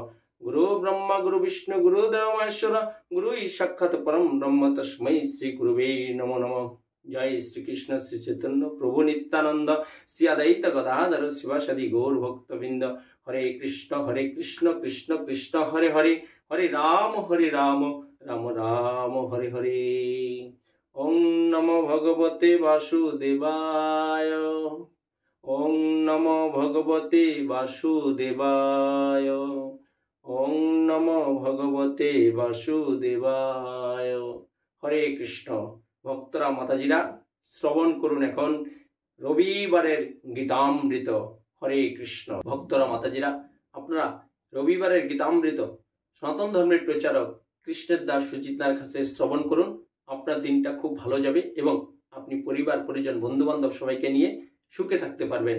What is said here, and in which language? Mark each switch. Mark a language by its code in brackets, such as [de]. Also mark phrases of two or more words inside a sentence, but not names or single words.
[sa] গুরু ব্রহ্মা গুরু বিষ্ণু গুরু দেব মহেশ্বর গুরু সাক্ষাৎ পরম ব্রহ্ম তস্मै শ্রী গুরুবে নমো নমঃ। [bn] জয় শ্রীকৃষ্ণ শ্রী চৈতন্য প্রভু নিত্যানন্দ শ্রী অদ্বৈত গদাধর শিবাসাদি গৌর ভক্তবৃন্দ। [sa] হরে কৃষ্ণ কৃষ্ণ কৃষ্ণ হরে হরে, হরে রাম রাম রাম হরে হরে। ওং নমো ভগবতে বাসুদেবায়। ওং নমো ভগবতে বাসুদেবায়। ওং নমো ভগবতে বাসুদেবায়। হরে কৃষ্ণ। [bn] ভক্তরা, মাতাজিরা, শ্রবণ করুন এখন রবিবারের গীতামৃত। [sa] হরে কৃষ্ণ। [bn] ভক্তরা, মাতাজিরা, আপনারা রবিবারের গীতামৃত সনাতন ধর্মের প্রচারক কৃষ্ণের দাস সুজিত নাহার কাছে শ্রবণ করুন। আপনার দিনটা খুব ভালো যাবে এবং আপনি পরিবার পরিজন বন্ধু বান্ধব সবাইকে নিয়ে সুখে থাকতে পারবেন।